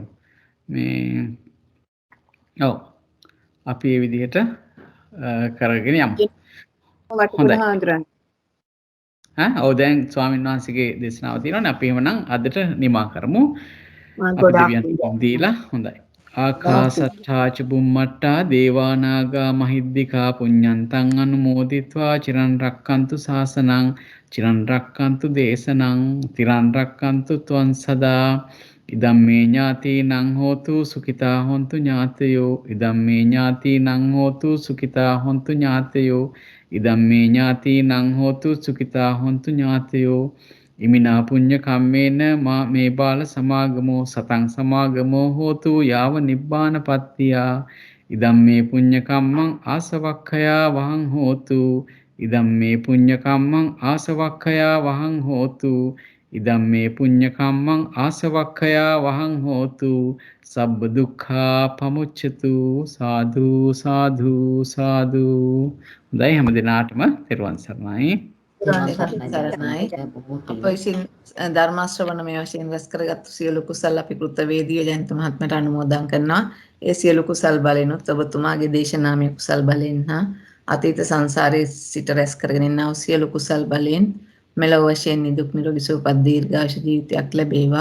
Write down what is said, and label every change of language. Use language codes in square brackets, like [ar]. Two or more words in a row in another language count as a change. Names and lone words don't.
[si] මේ ඔව්. අපි මේ විදිහට කරගෙන යමු. ඔව් දැන් ස්වාමීන් වහන්සේගේ දේශනාව තියෙනවානේ. අපි එහෙමනම් අදට නිමා කරමු. අපි දෙවියන් දීලා හොඳයි. [pi] ආකාසට්ඨා ච බුම්මට්ඨා දේවානාගා මහිද්దికා පුඤ්ඤන්තං අනුමෝදිත්වා චිරන් රක්칸තු ශාසනං චිරන් රක්칸තු දේශනං තිරන් රක්칸තු ත්වං සදා ඉදම්මේ ඥාතිනං හෝතු සුඛිතා හොන්තු ඥාතයෝ ඉදම්මේ ඥාතිනං හෝතු සුඛිතා හොන්තු ඥාතයෝ ඉදම්මේ ඥාතිනං හෝතු සුඛිතා හොන්තු ඥාතයෝ ඉමිනා පුඤ්ඤ කම්මේන මේ බාල සමාගමෝ සතං සමාගමෝ හෝතු යාව නිබ්බානපත්තියා ඉදම්මේ පුඤ්ඤ කම්මං ආසවක්ඛයා වහං හෝතු ඉදම්මේ පුඤ්ඤ කම්මං ආසවක්ඛයා වහං හෝතු ඉදම්මේ පුඤ්ඤ කම්මං ආසවක්ඛයා වහං හෝතු සබ්බ දුක්ඛා පමුච්ඡතු සාදු සාදු සාදු. [si] හොඳයි හැම දිනාටම තෙරුවන් සරණයි. සරණයි. අප විසින් ධර්ම ශ්‍රවණ මේ වශයෙන් රැස් කරගත්තු සියලු කුසල් අපි කෘතවේදීව ජයන්ත මහත්මයාට අනුමෝදන් කරනවා. ඒ සියලු කුසල් බලෙනුත් ඔබතුමාගේ දේශනාමය කුසල් බලෙන් හා අතීත සංසාරයේ සිට රැස් කරගෙන ඉන්නා වූ සියලු කුසල් බලෙන් මෙලොව වශයෙන් නිදුක් නිරෝගී සුවපත් දීර්ඝායුෂ ජීවිතයක් ලැබේවා.